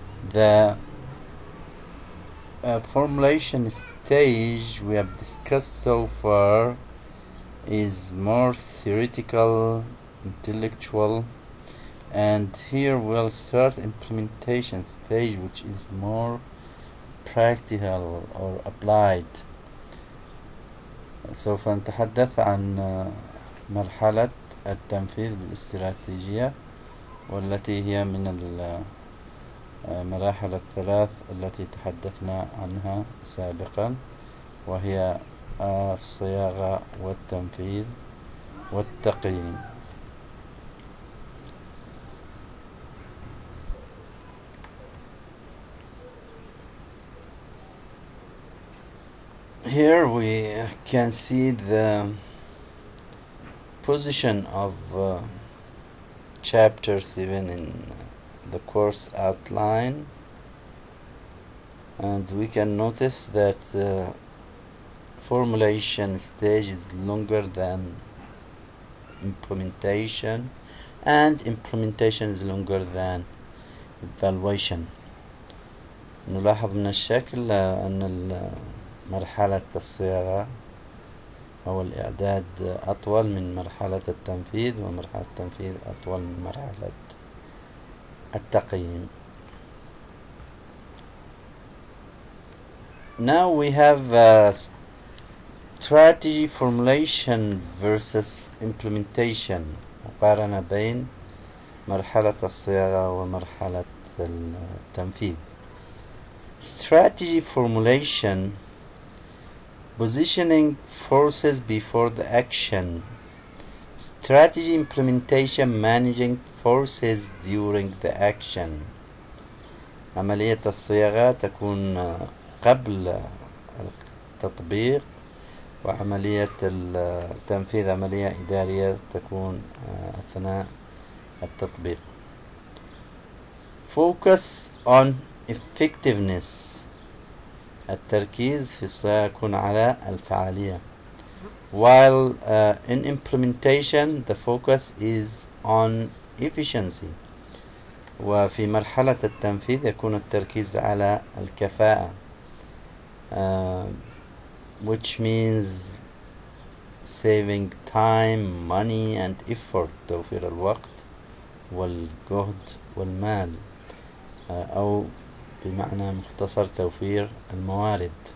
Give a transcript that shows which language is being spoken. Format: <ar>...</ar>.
<en>The formulation stage we have discussed so far is more theoretical, intellectual, and here we'll start implementation stage, which is more practical or applied.</en> <ar>سوف نتحدث عن مرحلة التنفيذ بالاستراتيجية، والتي هي من المراحل الثلاث التي تحدثنا عنها سابقا، وهي الصياغة والتنفيذ والتقييم.</ar> <en>Here we can see the position of chapter 7 in the course outline, and we can notice that the formulation stage is longer than implementation, and implementation is longer than evaluation.</en> <ar>نلاحظ من الشكل أن مرحلة الصياغة أو الإعداد أطول من مرحلة التنفيذ، ومرحلة التنفيذ أطول من مرحلة التقييم.</ar> <en>Now we have strategy formulation versus implementation،</en> <ar>مقارنة بين مرحلة الصياغة ومرحلة التنفيذ.</ar> <en>Strategy formulation: positioning forces before the action. Strategy implementation: managing forces during the action.</en> <ar>عملية الصياغة تكون قبل التطبيق، وعملية التنفيذ عملية إدارية تكون أثناء التطبيق.</ar> <en>Focus on effectiveness.</en> <ar>التركيز في الصياغة يكون على الفعالية.</ar> <en>While in implementation the focus is on efficiency.</en> <ar>وفي مرحلة التنفيذ يكون التركيز على الكفاءة.</ar> <en>Which means saving time, money and effort.</en> <ar>توفير الوقت والجهد والمال، أو بمعنى مختصر توفير الموارد.</ar>